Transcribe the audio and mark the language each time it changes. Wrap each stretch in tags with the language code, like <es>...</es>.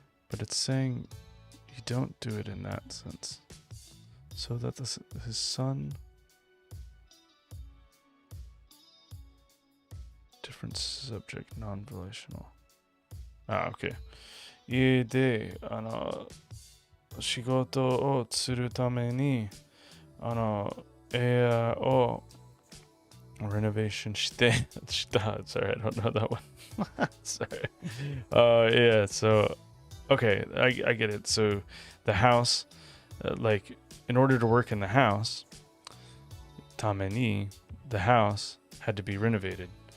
<en>But it's saying you don't do it in that sense. So that his son... Different subject, non-relational. Okay.</en> <ja>家で仕事をするために部屋を renovation した</ja> <en>Sorry, I don't know that one. Sorry. Yeah, so okay, I get it. So the house, like in order to work in the house, tameni, the house had to be renovated.</en>